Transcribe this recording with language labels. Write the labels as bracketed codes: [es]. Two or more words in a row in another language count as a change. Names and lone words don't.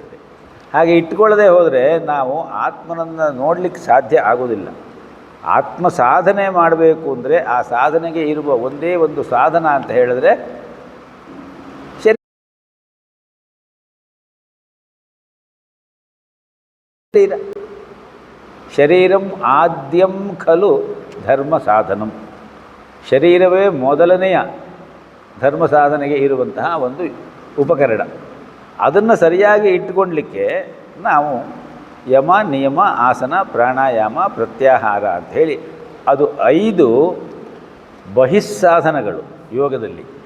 [kn] ಹಾಗೆ ಇಟ್ಟುಕೊಳ್ಳದೆ ಹೋದರೆ ನಾವು ಆತ್ಮನನ್ನು ನೋಡಲಿಕ್ಕೆ ಸಾಧ್ಯ ಆಗೋದಿಲ್ಲ. ಆತ್ಮ ಸಾಧನೆ ಮಾಡಬೇಕು ಅಂದರೆ ಆ ಸಾಧನೆಗೆ ಇರುವ ಒಂದೇ ಒಂದು ಸಾಧನ ಅಂತ ಹೇಳಿದ್ರೆ ಶರೀರ. [sa] ಶರೀರಂ ಆದ್ಯಂ ಖಲು ಧರ್ಮ ಸಾಧನಂ. [kn] ಶರೀರವೇ ಮೊದಲನೆಯ ಧರ್ಮ ಸಾಧನೆಗೆ ಇರುವಂತಹ ಒಂದು ಉಪಕರಣ. ಅದನ್ನು ಸರಿಯಾಗಿ ಇಟ್ಟುಕೊಳ್ಳಲಿಕ್ಕೆ ನಾವು ಯಮ, ನಿಯಮ, ಆಸನ, ಪ್ರಾಣಾಯಾಮ, ಪ್ರತ್ಯಾಹಾರ ಅಂಥೇಳಿ ಅದು 5 ಬಹಿಸ್ಸಾಧನಗಳು ಯೋಗದಲ್ಲಿ.